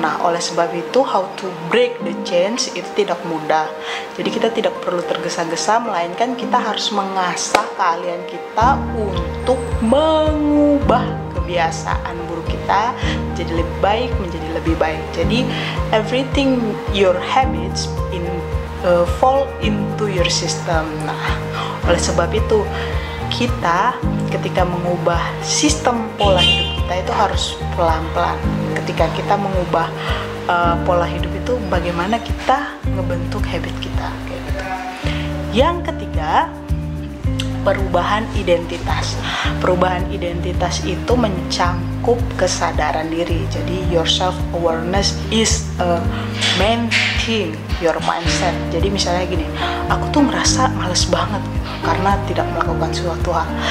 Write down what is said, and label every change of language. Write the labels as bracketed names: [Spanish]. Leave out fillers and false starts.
[Indonesian] Nah, oleh sebab itu [English] how to break the change [Indonesian] itu tidak mudah. Jadi kita tidak perlu tergesa-gesa, melainkan kita harus mengasah keahlian kita untuk mengubah kebiasaan buruk kita menjadi lebih baik. [English] Jadi everything your habits fall into your system. [Indonesian] Nah, oleh sebab itu kita ketika mengubah sistem pola hidup kita itu harus pelan-pelan. Ketika kita mengubah pola hidup itu, bagaimana kita ngebentuk habit kita kayak gitu. Yang ketiga, perubahan identitas. Perubahan identitas itu mencangkup kesadaran diri. [English] Jadi your self awareness is a main thing, your mindset. [Indonesian] Jadi misalnya gini, aku tuh ngerasa males banget gitu, karena tidak melakukan suatu hal.